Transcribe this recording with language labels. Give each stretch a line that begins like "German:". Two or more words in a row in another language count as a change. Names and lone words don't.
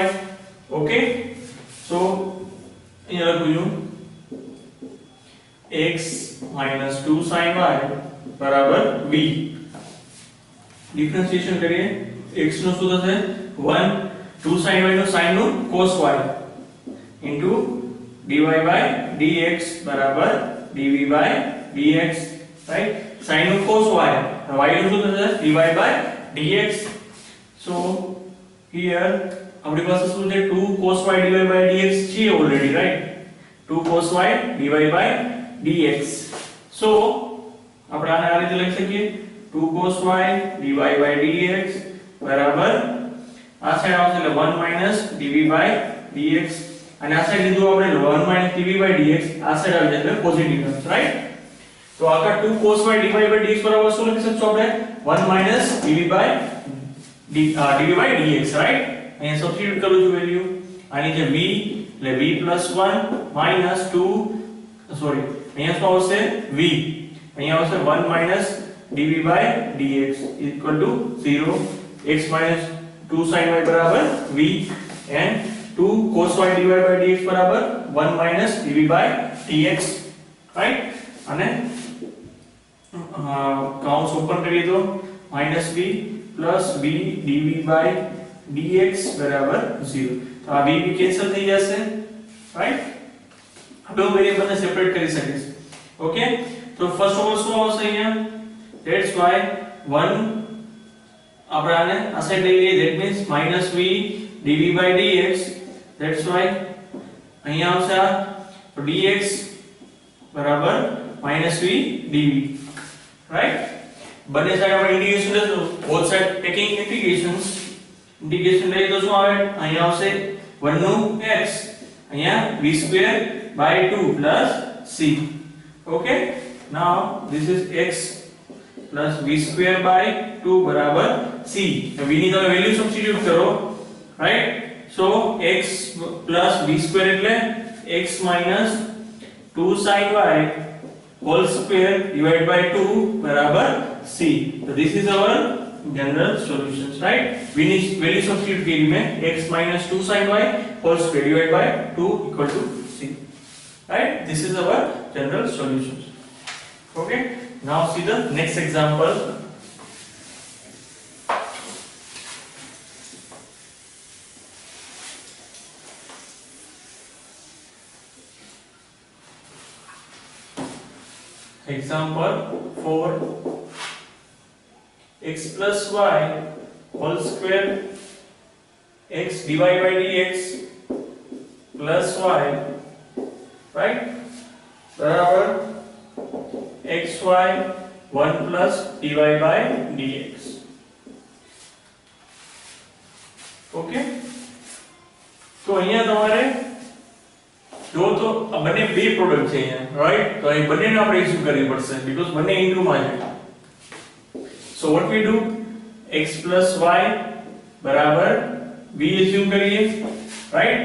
Gujarati: ઓકે, સો અહીંયા લખું છું x minus 2 sin y બરાબર v. ડિફરન્શિએશન કરીએ, x નું શું થશે?
English: 1, 2 sin y નો sin નું cos y into dy by dx બરાબર dv by dx, right?
Gujarati: sin નું cos y, y નું શું થશે?
English: dy by dx. so here
Gujarati: આપણી પાસે શું છે?
English: 2 cos y dy by dx છે already, right? 2 cos y dy by dx.
Gujarati: so આપણે આને આ રીતે લખી શકીએ,
English: 2 cos y dy by dx
Gujarati: બરાબર આ સાઈડ આવશે એટલે
English: 1 minus dv by dx,
Gujarati: અને આ સાઈડ લીધું આપણે
English: 1 minus dv by dx,
Gujarati: આ સાઈડ આવી જશે
English: positive terms, right?
Gujarati: તો આખા
English: 2 cos y dy by dx
Gujarati: બરાબર શું લખી શકશો આપણે
English: 1 minus dv by dx,
Gujarati: રાઈટ. અહીંયા સબસ્ટિટ્યુટ કરું છું વેલ્યુ. આની જે v એટલે
English: v plus 1 minus 2
Gujarati: સોરી અહીંયા શું આવશે v, અહીંયા આવશે
English: 1 minus dv by dx equal to 0. x minus 2 sin y બરાબર v and 2 cos y dy by dx બરાબર 1 minus dv by dx, રાઈટ.
Gujarati: અને કાઉન્સ ઓપન કરી દો
English: minus v plus v dv by dx
Gujarati: બરાબર 0. તો આ v કેન્સલ થઈ જશે, રાઈટ. બે વેરીએબલ ને સેપરેટ કરી શકીશ. ઓકે, તો
English: first of all
Gujarati: શું આવશે અહીંયા,
English: that's why
Gujarati: 1 આપણે આને આ સાઈડ લઈ લઈએ,
English: that means minus v dv by dx, that's why
Gujarati: અહીંયા આવશે આ
English: dx બરાબર minus v dv, રાઈટ.
Gujarati: બંને સાઈડ આપણે ઇન્ટિગ્રેશન લેશું,
English: both side taking integrations.
Gujarati: ઇન્ટિગ્રેશન લઈએ તો શું આવે, અહીંયા આવશે 1 નું x, અહીંયા
English: v square by 2 plus c. Okay, now this is x plus v square by 2 બરાબર c.
Gujarati: તો v ની તમે વેલ્યુ સબસ્ટિટ્યુટ કરો, રાઈટ.
English: so x plus v square એટલે x minus 2 sin y whole square divided by 2 બરાબર c. so this is our general solutions, right. v ની વેલ્યુ સબસ્ટિટ્યુટ કરી મેં, x minus 2 sin y whole square divided by 2 equal to c, right. this is our general solutions. Okay, now see the next example. Example 4, x plus y whole square x dy by dx plus y, right, बराबर xy 1 plus dy by dx.
Gujarati: ओके, तो અહીંયા તમારે જો તો આ બંને બે પ્રોડક્ટ છે અહીંયા, રાઈટ. તો અહીં બંનેને આપણે એક્ઝ્યુમ કરવી પડશે બીકોઝ બંને ઇન્ટુ માં છે.
English: so what we do,
Gujarati: x plus y બરાબર v એક્ઝ્યુમ કરીએ, રાઈટ.